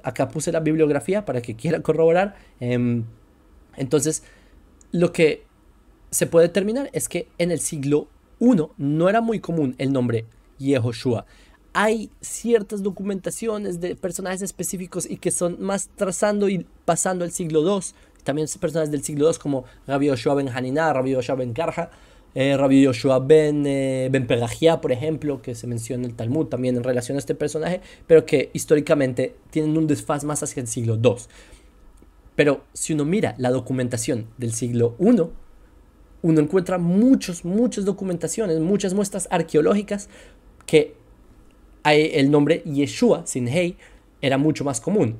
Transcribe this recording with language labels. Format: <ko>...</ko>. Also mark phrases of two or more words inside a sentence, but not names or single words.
<es>Acá puse la bibliografía para que quieran corroborar. Entonces, lo que se puede determinar es que en el siglo I no era muy común el nombre Yehoshua. Hay ciertas documentaciones de personajes específicos y que son más trazando y pasando al siglo II. También personajes del siglo II como Rabbi Yoshua ben Haniná, Rabbi Yoshua ben Karja, Rabbi Yoshua ben Perajiá, por ejemplo, que se menciona en el Talmud también en relación a este personaje, pero que históricamente tienen un desfaz más hacia el siglo II. Pero si uno mira la documentación del siglo I, uno encuentra muchas documentaciones, muchas muestras arqueológicas que el nombre Yeshua sin Hey era mucho más común.</es>